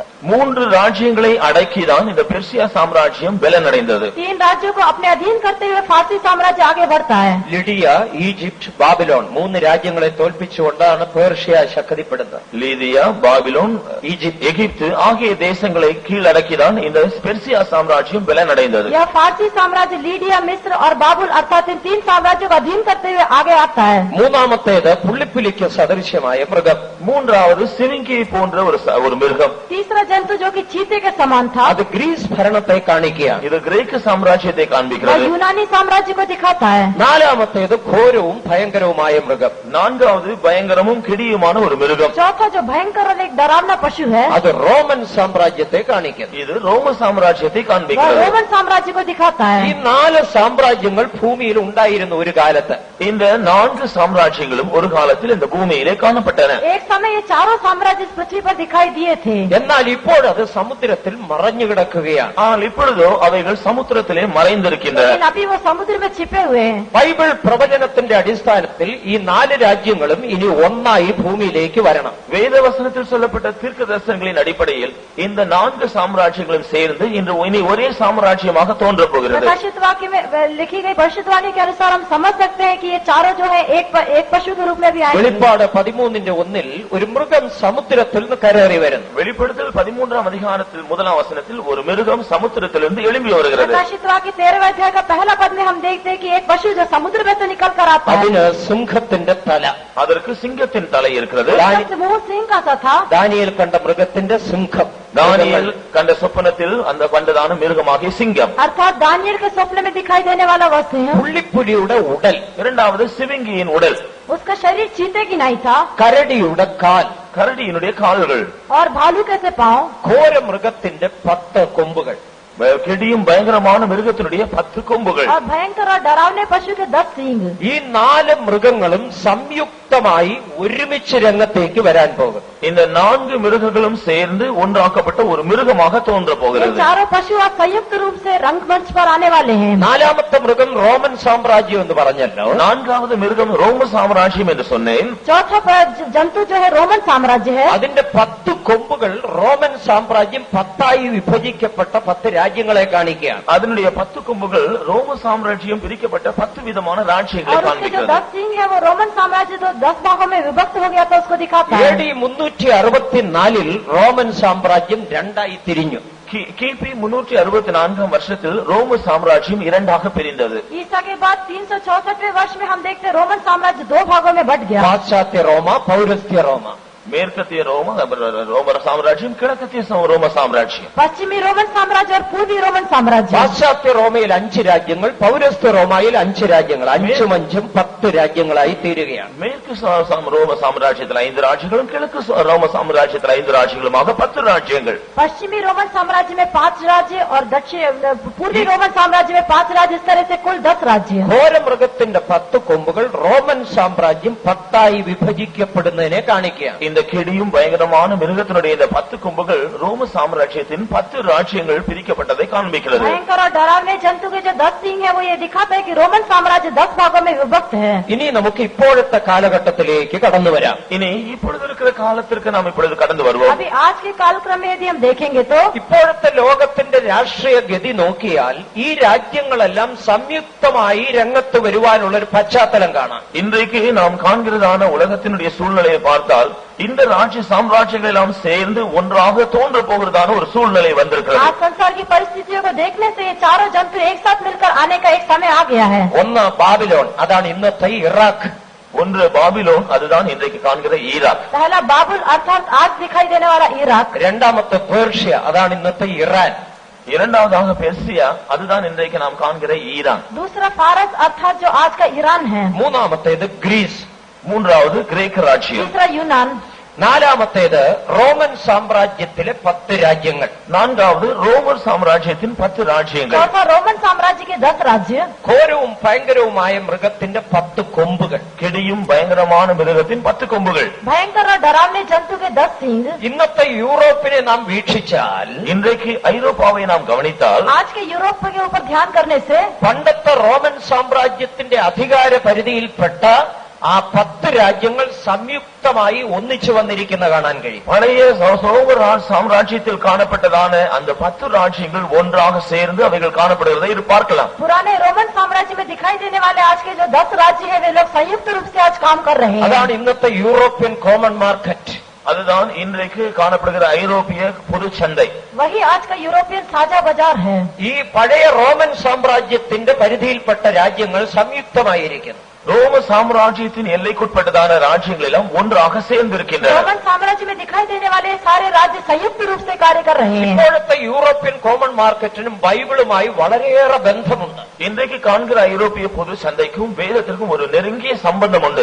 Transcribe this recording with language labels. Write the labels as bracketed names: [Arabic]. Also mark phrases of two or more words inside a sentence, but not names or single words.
[Tamil] 3 ராஜ்யங்களை அடக்கிதான் இந்த பெர்சியா சாம்ராஜ்யம் பலனடைந்தது. [Hindi] 3 राज्यों को अपने अधीन करते हुए फारसी साम्राज्य आगे बढ़ता है. [Malayalam] ലിഡിയ, ഈജിപ്റ്റ്, ബാബിലോൺ 3 രാജ്യങ്ങളെ തോൽപ്പിച്ചുകൊണ്ടാണ് പേർഷ്യ ശക്തിപ്പെടുന്നത്. [Tamil] லீதியா, பாபிலோன், எகிப்து ஆகிய தேசங்களை கீழடக்கிதான் இந்த பெர்சியா சாம்ராஜ்யம் பலனடைந்தது. [Hindi] यह फारसी साम्राज्य लीडिया, मिस्र और बाबुल अर्थात इन 3 साम्राज्यों को अधीन करते हुए आगे आता है. [Malayalam] മൂന്നാമത്തേത് പുള്ളിപ്പുലിക്ക് സദൃശ്യമായ മൃഗം. [Tamil] மூன்றாவது சிவிங்கியை போன்ற ஒரு மிருகம். [Hindi] तीसरा जंतु जो कि चीते के समान था, [Malayalam] അത് ഗ്രീസ് ഭരണത്തെ കാണിക്കുകയാണ്. [Tamil] இது கிரேக்க சாம்ராஜ்யத்தை [Hindi] वह [Tamil] காண்பிக்கிறது. [Hindi] यूनानी साम्राज्य को दिखाता है. [Malayalam] നാലാമത്തേത് ഘോരവും ഭയങ്കരവുമായ മൃഗം. [Tamil] நான்காவது பயங்கரமும் கிடியுமான ஒரு மிருகம். [Hindi] चौथा जो भयंकर और एक डरावना पशु है, [Malayalam] അത് റോമൻ സാമ്രാജ്യത്തെ കാണിക്കുന്നു. [Tamil] இது ரோம சாம்ராஜ்யத்தை [Hindi] वह [Tamil] காண்பிக்கிறது. [Hindi] रोमन साम्राज्य को दिखाता [Malayalam] ഈ [Hindi] है. [Malayalam] 4 സാമ്രാജ്യങ്ങൾ ഭൂമിയിൽ ഉണ്ടായിരുന്നു ഒരു കാലത്ത്. [Tamil] இந்த 4 சாம்ராஜ்யங்களும் ஒரு காலத்தில் இந்த பூமியிலே காணப்பட்டன. [Hindi] एक समय ये चारों साम्राज्य इस पृथ्वी पर दिखाई दिए थे. [Malayalam] എന്നാൽ ഇപ്പോൾ അത് സമുദ്രത്തിൽ മറഞ്ഞു കിടക്കുകയാണ്. [Tamil] ஆனால் இப்பொழுதோ அவைகள் சமுத்திரத்திலே மறைந்திருக்கின்றன. [Hindi] लेकिन अभी वो समुद्र में छिपे हुए हैं. [Malayalam] ബൈബിൾ പ്രവചനത്തിന്റെ അടിസ്ഥാനത്തിൽ ഈ 4 രാജ്യങ്ങളും ഇനി ഒന്നായി ഭൂമിയിലേക്ക് വരണം. [Tamil] வேதவசனத்தில் சொல்லப்பட்ட தீர்க்க தரிசனங்களின் அடிப்படையில் இந்த 4 சாம்ராஜ்யங்களும் சேர்ந்து இனி ஒரே சாம்ராஜ்யமாக தோன்றப் போகிறது. [Hindi] प्रकाशित वाक्य में लिखी गई भविष्यवाणी के अनुसार हम समझ सकते हैं कि ये चारों जो है एक पशु के रूप में भी आएंगे. [Malayalam] വെളിപ്പാട് 13:1 ഒരു മൃഗം സമുദ്രത്തിൽ നിന്ന് കരേറി വരുന്നു. [Tamil] வெளிப்படுத்தல் 13ஆம் அதிகாரத்தில் 1ஆம் வசனத்தில் ஒரு மிருகம் சமுத்திரத்திலிருந்து எழும்பி வருகிறது. [Hindi] प्रकाशित वाक्य 13वें अध्याय का पहला पद में हम देखते हैं कि एक पशु जो समुद्र में से निकल कर आता है, [Malayalam] അതിന് സിംഹത്തിന്റെ തല. [Tamil] அதற்கு சிங்கத்தின் தலை இருக்கிறது. [Hindi] उसका मुंह सिंह का सा था. [Malayalam] ദാനിയേൽ കണ്ട മൃഗത്തിന്റെ സിംഹം. [Tamil] தானியேல் கண்ட சொப்பனத்தில் அந்த கண்டதான மிருகமாகிய சிங்கம். [Hindi] अर्थात दानियल के स्वप्न में दिखाई देने वाला वह सिंह, [Malayalam] പുള്ളിപ്പുലിയുടെ ഉടൽ. [Tamil] இரண்டாவது சிவிங்கியின் உடல். [Hindi] उसका शरीर चीते की नहीं था [Malayalam] കരടിയുടെ കാൽ. [Tamil] கரடியினுடைய கால்கள். [Hindi] और भालू कैसे पांव. [Malayalam] ഘോര മൃഗത്തിന്റെ 10 കൊമ്പുകൾ. [Tamil] கெடியும் பயங்கரமான மிருகத்தினுடைய 10 கொம்புகள். [Hindi] और भयंकर और डरावने पशु के 10 सींग. [Malayalam] ഈ 4 മൃഗങ്ങളും സംയുക്തമായി ഒരുമിച്ച് രംഗത്തേക്ക് വരാൻ പോകും. [Tamil] இந்த 4 மிருகங்களும் சேர்ந்து ஒன்றாக்கப்பட்ட ஒரு மிருகமாக தோன்ற [Hindi] ये [Tamil] போகிறது. [Hindi] चारों पशु आज संयुक्त रूप से रंगमंच पर आने वाले हैं. [Malayalam] 4ാമത്തെ മൃഗം റോമൻ സാമ്രാജ്യം എന്ന് പറഞ്ഞല്ലോ. [Tamil] 4வது மிருகம் ரோம சாம்ராஜ்யம் என்று சொன்னேன். [Hindi] चौथा जंतु जो है रोमन साम्राज्य है. [Malayalam] അതിന്റെ 10 കൊമ്പുകൾ റോമൻ സാമ്രാജ്യം 10ആയി വിഭജിക്കപ്പെട്ട 10 രാജ്യങ്ങളെ കാണിക്കുകയാണ്. [Tamil] அதனுடைய 10 கொம்புகள் ரோம சாம்ராஜ்யம் பிரிக்கப்பட்ட 10 விதமான ராஜ்யங்களை [Hindi] और उसके जो [Tamil] காண்பிக்கிறது. [Hindi] 10 सींग है वो रोमन साम्राज्य जो 10 भागों में विभक्त हो गया था उसको दिखाता है. [Malayalam] AD 364 റോമൻ സാമ്രാജ്യം 2ആയി തിരിഞ്ഞു. [Tamil] கிபி 364ஆம் வருஷத்தில் ரோம சாம்ராஜ்யம் 2ஆக பிரிந்தது. [Hindi] ईसा के बाद 364वें वर्ष में हम देखते हैं रोमन साम्राज्य 2 भागों में बट गया. [Malayalam] പാശ്ചാത്യ റോമ, പൗരസ്ത്യ റോമ. [Tamil] மேற்கத்திய ரோம சாம்ராஜ்யம், கிழக்கத்திய ரோம சாம்ராஜ்யம். [Hindi] पश्चिमी रोमन साम्राज्य और पूर्वी रोमन साम्राज्य. [Malayalam] പാശ്ചാത്യ റോമയിൽ 5 രാജ്യങ്ങൾ, പൗരസ്ത്യ റോമയിൽ 5 രാജ്യങ്ങൾ, 5ഉം 5ഉം 10 രാജ്യങ്ങളായി തീരുകയാണ്. [Tamil] மேற்கு ரோம சாம்ராஜ்யத்தில் 5 ராஜ்யங்களும், கிழக்கு ரோம சாம்ராஜ்யத்தில் 5 ராஜ்யங்களுமாக 10 ராஜ்யங்கள். [Hindi] पश्चिमी रोमन साम्राज्य में 5 राज्य और दक्षिण पूर्वी रोमन साम्राज्य में 5 राज्य, इस तरह से कुल 10 राज्य. [Malayalam] ഘോരമൃഗത്തിന്റെ 10 കൊമ്പുകൾ റോമൻ സാമ്രാജ്യം 10ആയി വിഭജിക്കപ്പെടുന്നതിനെ കാണിക്കുകയാണ്. [Tamil] இந்த கெடியும் பயங்கரமான மிருகத்தினுடைய இந்த 10 கொம்புகள் ரோம சாம்ராஜ்யத்தின் 10 ராஜ்யங்கள் பிரிக்கப்பட்டதை காண்பிக்கிறது. [Hindi] भयंकर और डरावने जंतु के जो 10 सिंग है वो ये दिखाता है कि रोमन साम्राज्य 10 भागों में विभक्त है. [Malayalam] ഇനി നമുക്ക് ഇപ്പോഴത്തെ കാലഘട്ടത്തിലേക്ക് കടന്നു വരാം. [Tamil] இனி இப்பொழுது இருக்கிற காலத்திற்கு நாம் இப்பொழுது கடந்து வருவோம். [Hindi] अभी आज के कालक्रम में यदि हम देखेंगे तो [Malayalam] ഇപ്പോഴത്തെ ലോകത്തിന്റെ രാഷ്ട്രീയ ഗതി നോക്കിയാൽ ഈ രാജ്യങ്ങളെല്ലാം സംയുക്തമായി രംഗത്ത് വരുവാനുള്ള ഒരു പശ്ചാത്തലം കാണാം. [Tamil] இன்றைக்கு நாம் காண்கிறதான உலகத்தினுடைய சூழ்நிலையை பார்த்தால் இந்த ராஜ்ய சாம்ராஜ்யங்கள் எல்லாம் சேர்ந்து ஒன்றாக தோன்ற போகிறதான ஒரு சூழ்நிலை வந்திருக்கிறது. [Hindi] आज संसार की परिस्थितियों को देखने से ये चारों जंतु एक साथ मिलकर आने का एक समय आ गया है. [Malayalam] ഒന്ന് ബാബിലോൺ, അതാണ് ഇന്നത്തെ ഇറാഖ്. [Tamil] ஒன்று பாபிலோன், அதுதான் இன்றைக்கு காண்கிற ஈராக். [Hindi] पहला बाबुल अर्थात आज दिखाई देने वाला इराक. [Malayalam] രണ്ടാമത്തെ പേർഷ്യ, അതാണ് ഇന്നത്തെ ഇറാൻ. [Tamil] இரண்டாவதாக பெர்சியா, அதுதான் இன்றைக்கு நாம் காண்கிற ஈரான். [Hindi] दूसरा फारस अर्थात जो आज का ईरान है. [Malayalam] മൂന്നാമത്തേത് ഗ്രീസ്. [Tamil] மூன்றாவது கிரேக்க ராஜ்யம். [Hindi] तीसरा यूनान. [Malayalam] നാലാമത്തേത് റോമൻ സാമ്രാജ്യത്തിലെ 10 രാജ്യങ്ങൾ. [Tamil] நான்காவது ரோமர் சாம்ராஜ்யத்தின் 10 ராஜ்யங்கள். [Hindi] चौथा रोमन साम्राज्य के 10 राज्य. [Malayalam] ഘോരവും ഭയങ്കരവുമായ മൃഗത്തിന്റെ 10 കൊമ്പുകൾ. [Tamil] கெடியும் பயங்கரமான மிருகத்தின் 10 கொம்புகள். [Hindi] भयंकर और डरावने जंतु के 10 सिंग. [Malayalam] ഇന്നത്തെ യൂറോപ്പിനെ നാം വീക്ഷിച്ചാൽ [Tamil] இன்றைக்கு ஐரோப்பாவை நாம் கவனித்தால் [Hindi] आज के यूरोप के ऊपर ध्यान करने से [Malayalam] പണ്ടത്തെ റോമൻ സാമ്രാജ്യത്തിന്റെ അധികാര പരിധിയിൽപ്പെട്ട ആ 10 രാജ്യങ്ങൾ സംയുക്തമായി ഒന്നിച്ചു വന്നിരിക്കുന്ന കാണാൻ കഴിയും. [Tamil] பழைய ரோமர் சாம்ராஜ்யத்தில் காணப்பட்டதான அந்த 10 ராஜ்யங்கள் ஒன்றாக சேர்ந்து அவைகள் காணப்படுகிறதை இது பார்க்கலாம். [Hindi] पुराने रोमन साम्राज्य में दिखाई देने वाले आज के जो 10 राज्य है वे लोग संयुक्त रूप से आज काम कर रहे हैं. [Malayalam] അതാണ് ഇന്നത്തെ [English] European Common Market. [Tamil] அதுதான் இன்றைக்கு காணப்படுகிற ஐரோப்பிய பொது சந்தை. [Hindi] वही आज का यूरोपियन साझा बाजार है. [Malayalam] ഈ പഴയ റോമൻ സാമ്രാജ്യത്തിന്റെ പരിധിയിൽപ്പെട്ട രാജ്യങ്ങൾ സംയുക്തമായിരിക്കുന്നു. [Tamil] ரோம சாம்ராஜ்யத்தின் எல்லைக்குட்பட்டதான ராஜ்யங்கள் எல்லாம் ஒன்றாக சேர்ந்திருக்கின்றன. [Hindi] रोमन साम्राज्य में दिखाई देने वाले सारे राज्य संयुक्त रूप से कार्य कर रहे हैं. [Malayalam] ഇപ്പോഴത്തെ [English] European Common Market [Malayalam] ബൈബിളുമായി വളരെയേറെ ബന്ധമുണ്ട്. [Tamil] இன்றைக்கு காண்கிற ஐரோப்பிய பொது சந்தைக்கும் வேதத்திற்கும் ஒரு நெருங்கிய சம்பந்தம் உண்டு.